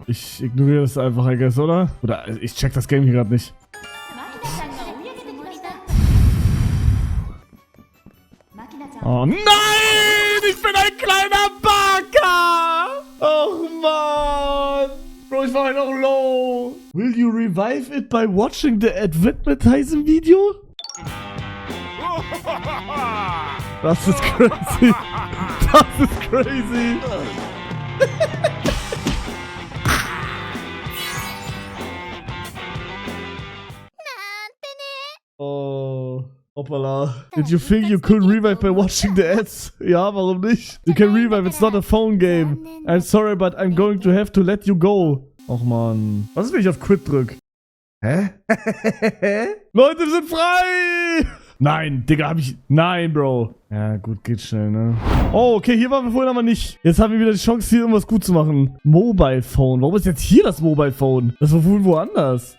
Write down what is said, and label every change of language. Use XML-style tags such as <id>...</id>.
<de>Ich ignoriere das einfach,</de> <en>I guess,</en> <de>oder? Oder ich check das Game hier gerade nicht. Oh nein! Ich bin ein kleiner Baka! Oh Mann! Bro, ich war halt auch low.</de> <en>Will you revive it by watching the advertising video?</en> <de>Das ist crazy. Das ist crazy. Oh. Hoppala.</de> <en>Did you think you could revive by watching the ads?</en> <de>Ja, warum nicht?</de> <en>You can revive, it's not a phone game. I'm sorry, but I'm going to have to let you go.</en> <de>Och man. Was ist, wenn ich auf Quit drück? Hä? Leute, wir sind frei! Nein, Digga, hab ich... Nein, Bro. Ja, gut, geht schnell, ne? Oh, okay, hier waren wir vorhin aber nicht. Jetzt haben wir wieder die Chance, hier irgendwas gut zu machen. Mobile Phone. Warum ist jetzt hier das Mobile Phone? Das war wohl woanders.</de>